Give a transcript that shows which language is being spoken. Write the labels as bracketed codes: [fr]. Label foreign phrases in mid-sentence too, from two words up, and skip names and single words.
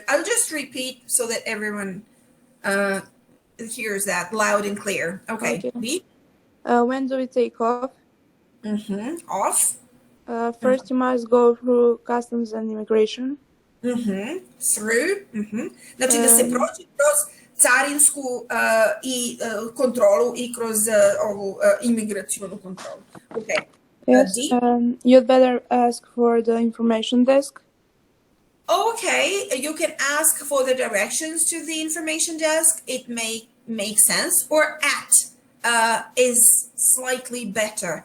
[en] I'll just repeat so that everyone hears that loud and clear. Okay. B? When do we take off? Off. First, you must go through customs and immigration. Through. [sr] Znači da se prođe kroz carinsku i kontrolu i kroz ovu imigracionu kontrolu. [en] Okay. Yes, you'd better ask for the information desk. Okay, you can ask for the directions to the information desk. It may make sense. Or at is slightly better.